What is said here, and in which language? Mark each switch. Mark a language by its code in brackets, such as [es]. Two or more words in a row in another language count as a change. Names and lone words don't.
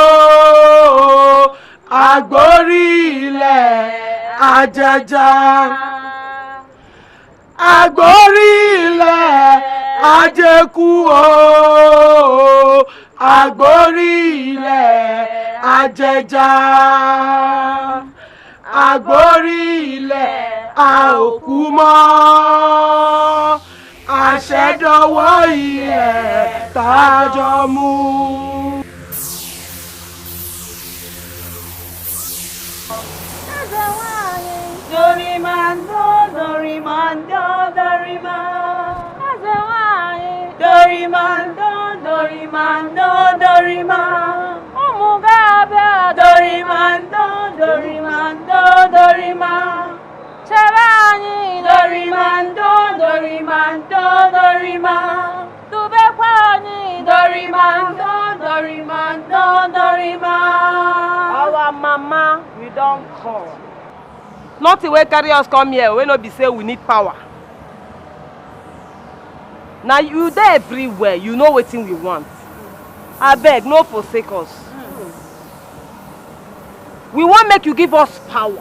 [yo] agbórí ilẹ̀ ajẹja, agbórí ilẹ̀ ajẹ́kú o, agbórí ilẹ̀ ajẹja, agbórí ilẹ̀ àòkú mọ́. Àṣẹdọwọ́ ilẹ̀ tájọ mú. Dorimando, Dorimando, Dorima. Dorimando, Dorimando, Dorima. Omugabe, Dorimando, Dorimando, Dorima. Chavani, Dorimando, Dorimando, Dorima. Tubekwani, Dorimando, Dorimando, Dorima. [pcm] Our mama, we don't call. Nothing will carry us come here. We no be say we need power. Now you there everywhere. You know what thing we want. I beg, no forsake us. We want make you give us power.